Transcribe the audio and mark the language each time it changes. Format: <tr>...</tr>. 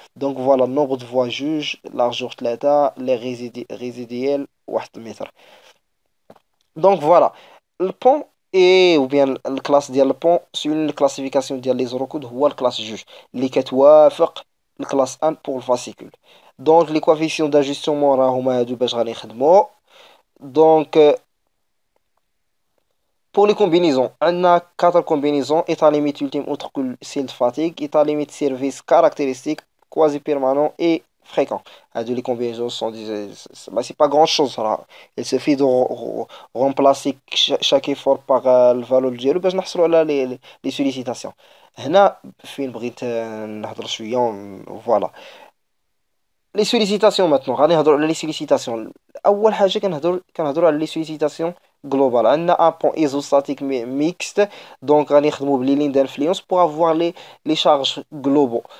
<ar>دونك فوالا النومبر دو فوا جوج لارجور 3 لي ريزيديال 1 متر. دونك فوالا البون اي</ar> <fr>ou bien</fr> <ar>الكلاس ديال البون سولون الكلاسيفيكاسيون ديال لي زوروكود هو الكلاس جوج اللي كتوافق الكلاس 1 بور الفاسيكول. دونك لي كوافيسيون داجستومون راهما هادو باش غادي نخدمو.</ar> <fr>دونك pour les combinaisons on a 4 combinaisons: état limite ultime outre que celle de fatigue, état limite service caractéristique, quasi permanent et fréquent.</fr> <ar>هادو</ar> <fr>les combinaisons sont c'est pas grand chose</fr> <ar>صراحة.</ar> <fr>Il suffit de remplacer chaque effort par le valeur</fr> <ar>ديالو باش نحصلوا على</ar> <fr>les sollicitations.</fr> <ar>هنا فين بغيت نهضر شوية فوالا لي سوليسيتاسيون. ماتنو غادي نهضروا على لي سوليسيتاسيون. اول حاجه كنهضروا على لي سوليسيتاسيون جلوبال. عندنا ان بون ايزوستاتيك ميكست. دونك غادي نخدموا بلي لين دانفلونس بوغ افوار لي شارج جلوبال.</ar>